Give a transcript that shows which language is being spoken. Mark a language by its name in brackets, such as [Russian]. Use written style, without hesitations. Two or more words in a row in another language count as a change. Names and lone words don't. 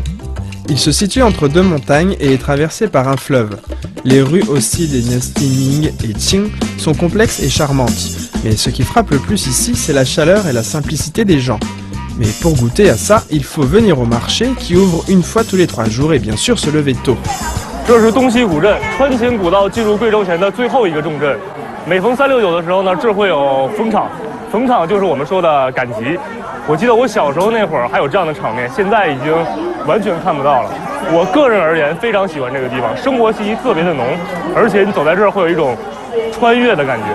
[French] Il se situe entre deux montagnes et est traversé par un fleuve. Les rues aussi des dynasties Ming et Qing sont complexes et charmantes. Mais ce qui frappe le plus ici, c'est la chaleur et la simplicité des gens. Mais pour goûter à ça, il faut venir au marché qui ouvre une fois tous les 3 jours et bien sûr se lever tôt. [Chinese] 这是东西古镇，川秦古道进入贵州前的最后一个重镇。每逢369的时候呢，这会有逢场，逢场就是我们说的赶集。我记得我小时候那会儿还有这样的场面，现在已经完全看不到了。我个人而言非常喜欢这个地方，生活气息特别的浓，而且你走在这儿会有一种穿越的感觉。